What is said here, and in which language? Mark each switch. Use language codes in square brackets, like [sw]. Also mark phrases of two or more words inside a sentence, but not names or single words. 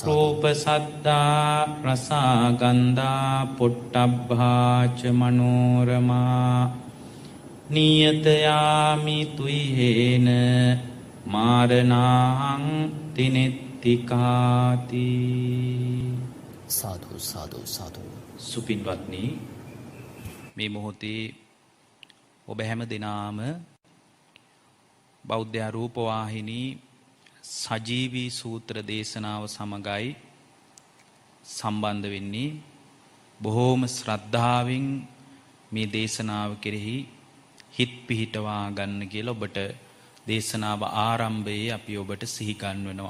[pi] රූප සද්දා රසා ගන්ධා පොට්ටබ්බා ච මනෝරමා නියතයාමි තුයිහේන මාරනාහං තිනෙත්තිකාති. සාදු සාදු සාදු. [si] සුපින්වත්නි, මේ මොහොතේ ඔබ හැම දෙනාම බෞද්ධ රූපවාහිනී සජීවී සූත්‍ර දේශනාව සමගයි සම්බන්ධ වෙන්නේ. බොහෝම ශ්‍රද්ධාවෙන් මේ දේශනාව කෙරෙහි හිත් පිහිටවා ගන්න කියලා ඔබට දේශනාව ආරම්භයේ අපි ඔබට සිහි ගන්වනවා.